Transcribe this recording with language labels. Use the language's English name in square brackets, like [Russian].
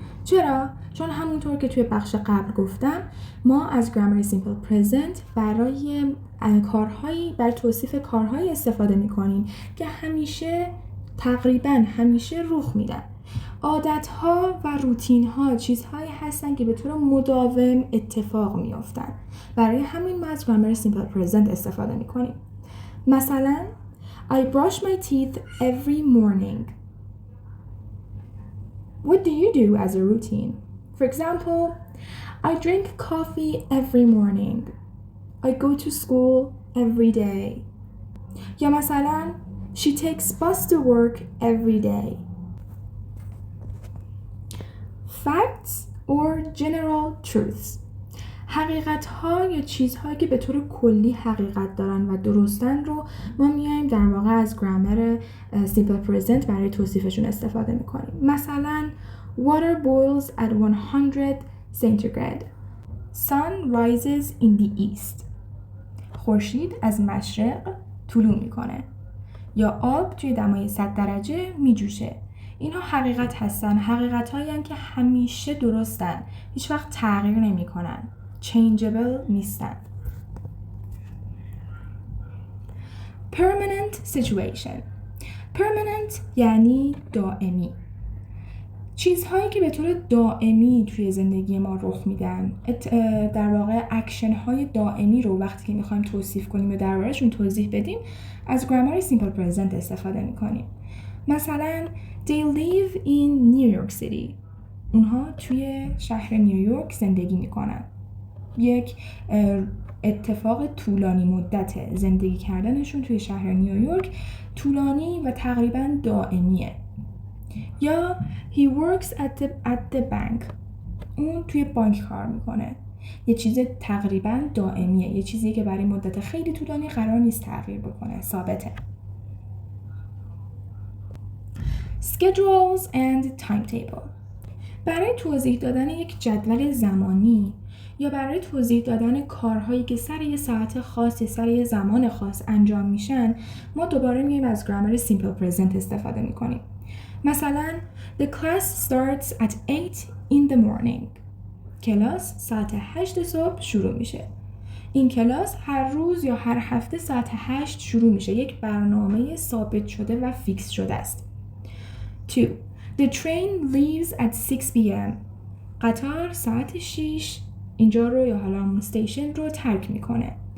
[Persian] چرا؟ چون همونطور که توی بخش قبل گفتم ما از گرامر سیمپل پرزنت برای توصیف کارهایی استفاده می‌کنیم که تقریباً همیشه رخ میدن. عادت‌ها و روتین‌ها چیزهایی هستن که به طور مداوم اتفاق میافتن. برای همین ما از گرامر سیمپل پرزنت استفاده می‌کنیم. مثلا [English] I brush my teeth every morning. What do you do as a routine? For example, I drink coffee every morning. I go to school every day. [Persian] یا مثلا [English] She takes bus to work every day. Facts or general truths، [Persian] حقیقت‌ها یا چیزهایی که به طور کلی حقیقت دارن و درستن رو ما میایم در واقع از گرامر سیمپل پرزنت برای توصیفشون استفاده میکنیم. مثلا [English] Water boils at 100 centigrade. Sun rises in the east. [Persian] خورشید از مشرق طلوع میکنه. یا آب توی دمای 100 درجه میجوشه. اینها حقیقت هستن، حقیقت‌هایی هستن که همیشه درستن، هیچ وقت تغییر نمی‌کنن، changeable نیستن. [English] Permanent situation. Permanent [Persian] یعنی دائمی. چیزهایی که به طور دائمی توی زندگی ما رخ میدن، در واقع اکشن های دائمی رو وقتی که میخوایم توصیف کنیم و درباره‌شون توضیح بدیم از گرامر سیمپل پرزنت استفاده میکنیم. مثلا [English] they live in New York City. [Persian] اونها توی شهر نیویورک زندگی میکنن. یک اتفاق طولانی مدت زندگی کردنشون توی شهر نیویورک طولانی و تقریبا دائمیه. یا [English] he works at the bank. [Persian] اون توی بانک کار میکنه. یه چیز تقریبا دائمیه، یه چیزی که برای مدت خیلی طولانی قرار نیست تغییر بکنه، ثابته. [English] Schedules and timetable. [Persian] برای توضیح دادن یک جدول زمانی یا برای توضیح دادن کارهایی که سر یه ساعت خاص یا سر یه زمان خاص انجام میشن ما دوباره میایم از گرامر سیمپل پرزنت استفاده میکنیم. مثلا [English] The class starts at 8 in the morning. [Persian] کلاس ساعت 8 صبح شروع میشه. این کلاس هر روز یا هر هفته ساعت 8 شروع میشه. یک برنامه ثابت شده و فیکس شده است. [English] 2. The train leaves at 6 p.m. [Persian] قطار ساعت 6 اینجا رو یا حالا همون استیشن رو ترک میکنه.